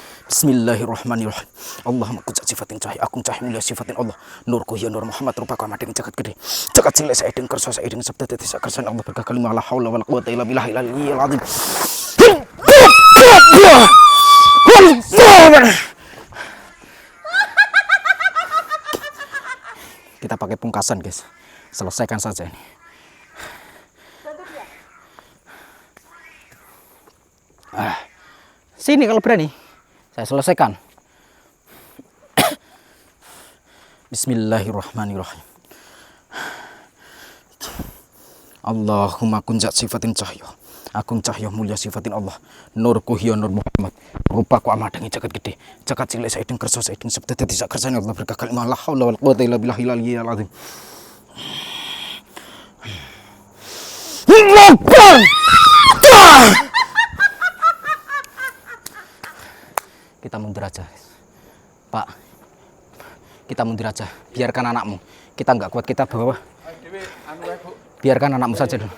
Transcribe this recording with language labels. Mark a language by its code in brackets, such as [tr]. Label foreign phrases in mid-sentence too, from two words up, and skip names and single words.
[ar] بسم الله الرحمن الرحيم. اللهم [jv] kucat sifatin cahaya agung cahaya mulia [ar] صفات الله. [jv] Nurku ya nur Muhammad rupa ku amadeng jagat gede. Jagat cilik saedeng kersa saedeng sabda dadi sakersan Allah berkah kalimah [ar] لا حول ولا قوة إلا بالله العلي العظيم. [id] Kita pakai pungkasan, guys. Selesaikan saja ini. Sini kalau berani. Saya selesaikan. [ar] بسم الله الرحمن الرحيم. اللهم كن ذات صفات [jv] cahya agung cahya mulia [ar] صفات الله. [jv] Nurku hiya nur Muhammad rupaku amadangi jagat gede jagat cilik saedeng kersa saedeng sabda dadi sakersane Allah berkah kalimah [ar] لا حول ولا قوة إلا بالله العلي العظيم. [id] Kita mundur aja, Pak. Kita mundur aja. Biarkan anakmu. Kita nggak kuat, kita bawa. Biarkan anakmu saja dulu.